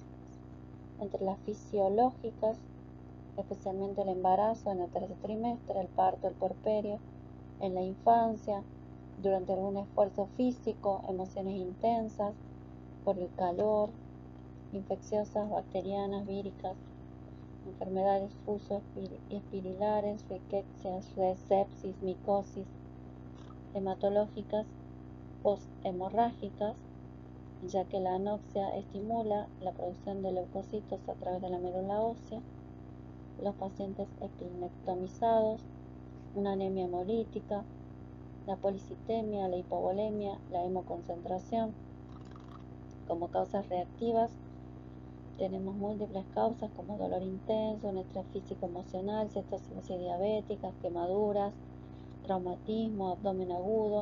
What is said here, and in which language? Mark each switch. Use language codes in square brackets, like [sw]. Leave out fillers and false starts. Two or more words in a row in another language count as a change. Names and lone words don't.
[es] Entre las fisiológicas, especialmente el embarazo en el tercer trimestre, el parto, el puerperio, en la infancia, durante algún esfuerzo físico, emociones intensas, por el calor, infecciosas, bacterianas, víricas, enfermedades fuso-espirilares, riquecias, sepsis, micosis, hematológicas, posthemorrágicas, ya que la anoxia estimula la producción de leucocitos a través de la médula ósea, los pacientes esplenectomizados, una anemia hemolítica, la policitemia, la hipovolemia, la hemoconcentración. Como causas reactivas tenemos múltiples causas como dolor intenso, un estrés físico emocional, cetocidosis diabética, quemaduras, traumatismo, abdomen agudo.